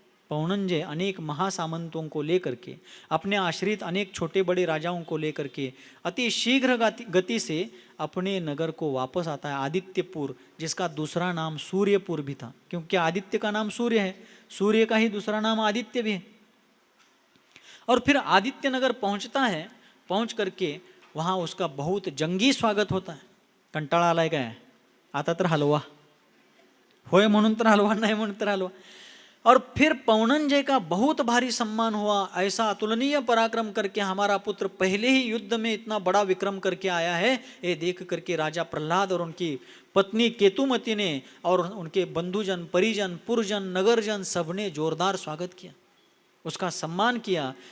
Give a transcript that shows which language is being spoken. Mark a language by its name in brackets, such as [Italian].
[Hindi] पौनंजय अनेक महासामंतों को लेकर के, अपने आश्रित अनेक छोटे बड़े राजाओं को लेकर के अति शीघ्र गति से अपने नगर को वापस आता है, आदित्यपुर, जिसका दूसरा नाम सूर्यपुर भी था, क्योंकि आदित्य का नाम सूर्य है, सूर्य का ही दूसरा नाम आदित्य भी है। और फिर आदित्य नगर पहुंचता है, पहुंच करके वहाँ उसका बहुत जंगी स्वागत होता है। [Marathi] कंटाळा आलाय काय, आता तर हलवा, होय म्हणून तर हलवा, नाही म्हणून तर हलवा। [Hindi] और फिर पौनंजय का बहुत भारी सम्मान हुआ। ऐसा अतुलनीय पराक्रम करके हमारा पुत्र पहले ही युद्ध में इतना बड़ा विक्रम करके आया है, ये देख करके राजा प्रहलाद और उनकी पत्नी केतुमती ने और उनके बंधुजन, परिजन, पुरजन, नगरजन सबने जोरदार स्वागत किया, उसका सम्मान किया।